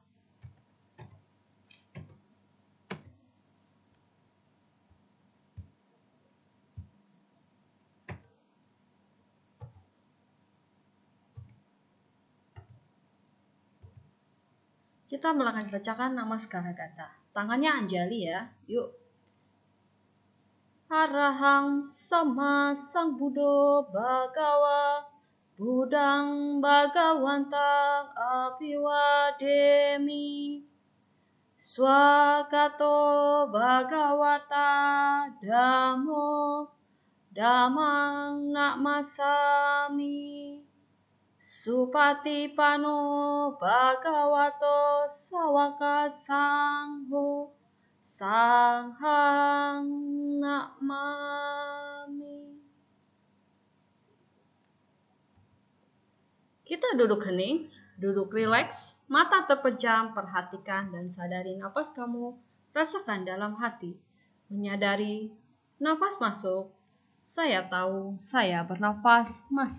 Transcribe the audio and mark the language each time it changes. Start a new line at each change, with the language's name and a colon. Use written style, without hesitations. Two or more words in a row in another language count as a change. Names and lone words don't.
Indonesian: Kita akan bacakan nama Skaragata. Tangannya Anjali ya. Yuk.
Pali: Arahang sama sang Buddha Bhagawa Budang Bhagawantang Apiwademi Swagato Bhagawata Dhammo Dhammang Namasami Supatipano Bhagavato Sawaka Sangho Sanghang Namami.
Indonesian: Kita duduk hening, duduk rileks, mata terpejam, perhatikan dan sadari napas kamu, rasakan dalam hati, menyadari napas masuk, saya tahu saya bernafas masuk.